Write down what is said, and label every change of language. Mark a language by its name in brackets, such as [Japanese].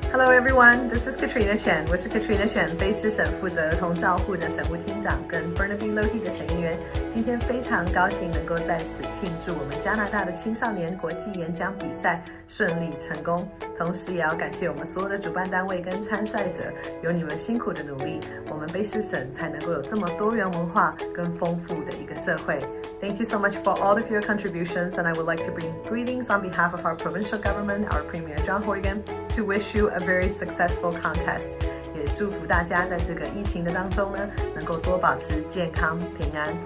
[English] everyone, this is Katrina Chen. [Chinese] 我是 Katrina Chen， 卑诗省负责儿童照护的省务厅长跟 Burnaby Lohi 的省议员。今天非常高兴能够在此庆祝我们加拿大的青少年国际演讲比赛顺利成功，同时也要感谢我们所有的主办单位跟参赛者，有你们辛苦的努力，我们卑诗省才能够有这么多元文化跟丰富的一个社会。 [English] Thank you so much for all of your contributions, and I would like to bring greetings on behalf of our provincial government, our Premier John Horgan, to wish you a very successful contest. [Chinese] 也祝福大家在这个疫情的当中呢，能够多保持健康平安。